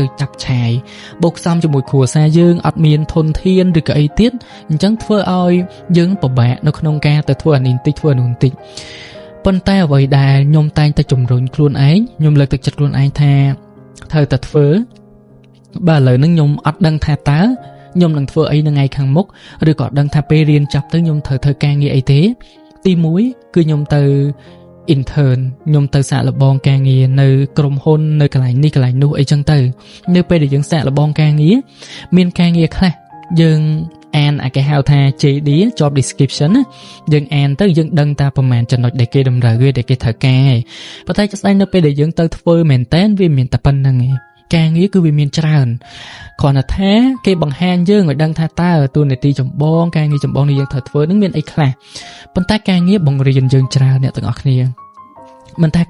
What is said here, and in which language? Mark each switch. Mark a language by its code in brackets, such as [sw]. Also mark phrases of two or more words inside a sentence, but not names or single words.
[km] ចាប់ឆាយបូកផ្សំជាមួយគ្រួសារយើងអត់មានធនធានឬក៏អីទៀតអញ្ចឹងធ្វើឲ្យយើងពិបាកនៅក្នុងការទៅធ្វើអានេះបន្តិចធ្វើអានោះបន្តិចប៉ុន្តែអ្វីដែលខ្ញុំតែងតែជំរុញខ្លួនឯងខ្ញុំលើកទឹកចិត្តខ្លួនឯងថាត្រូវតែធ្វើបើឥឡូវហ្នឹងខ្ញុំអត់ដឹងថាតើខ្ញុំនឹងធ្វើអីនៅថ្ងៃខាងមុខឬក៏អត់ដឹងថាពេលរៀនចប់ទៅខ្ញុំត្រូវធ្វើការងារអីទេទី1គឺខ្ញុំទៅ intern ខ្ញុំទៅសាកល្បងការងារនៅក្រុមហ៊ុននៅកន្លែងនេះកន្លែងនោះអីចឹងទៅនៅពេលដែលយើងសាកល្បងការងារមានការងារខ្លះយើងអានគេហៅថា JD [en] job description [km] ណាយើងអានទៅយើងដឹងតែប្រហែល ចំណុចដែលគេតម្រូវវាដែលគេត្រូវការប៉ុន្តែស្ដែងនៅពេលដែលយើងទៅធ្វើមែនតើវាមានតែប៉ុណ្្នឹងឯងការងារគឺវាមានច្រើនគ្រាន់តែថាគេបង្ហាញយើងឲ្យដឹងថា តើតួនាទីចម្បងការងារចម្បងដែលយើងត្រូវធ្វើនឹងមានអីខ្លះប៉ុន្តែការងារបង្រៀនយើងច្រើនអ្នកទាំងអស់គ្នាមិនថា